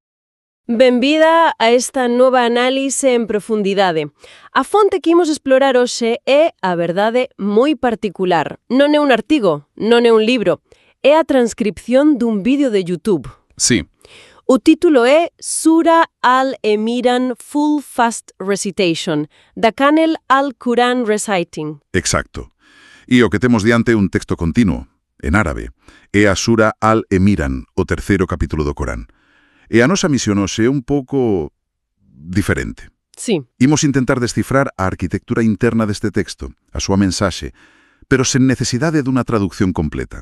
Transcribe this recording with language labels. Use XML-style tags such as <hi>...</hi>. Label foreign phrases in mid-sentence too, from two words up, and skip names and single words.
<gl>Benvida a esta nova análise en profundidade. A fonte que imos explorar hoxe é, a verdade, moi particular. Non é un artigo, non é un libro, é a transcripción dun vídeo de YouTube. Sí. O título é Sura al-Emiran Full Fast Recitation, da Canel al-Quran Reciting. Exacto. E o que temos diante é un texto continuo, en árabe. É a Sura al-Emiran, o terceiro capítulo do Corán. E a nosa misión hoxe é un pouco diferente. Sí. Imos intentar descifrar a arquitectura interna deste texto, a súa mensaxe, pero sen necesidade dunha traducción completa.</gl>